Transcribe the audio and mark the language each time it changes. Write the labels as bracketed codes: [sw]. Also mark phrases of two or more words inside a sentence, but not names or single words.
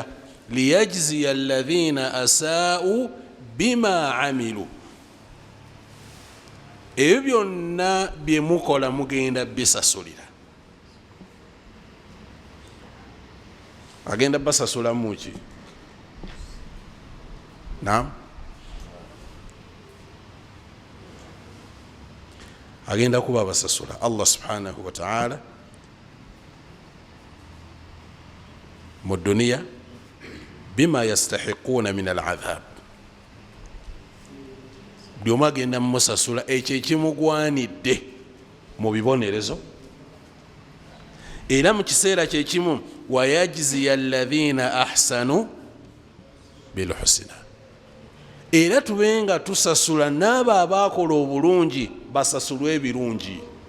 [ar] ليجزي الذين أساءوا بما عملوا, [lg] ebyo byonna bye mukola mugenda bisasulira. agenda basasula muki naam agenda kuba basasula [ar] الله سبحانه وتعالى [lg] mu duniya [ar] بما يستحقون من العذاب [lg] byomu agenda musasula ekyo ekimugwanidde mu bibonerezo era mu kiseera kyekimu [ar] ويجزي الذين أحسنوا بالحسنى [lg] era tubenga tusasula n'abo abakola obulungi basasulwe ebirungi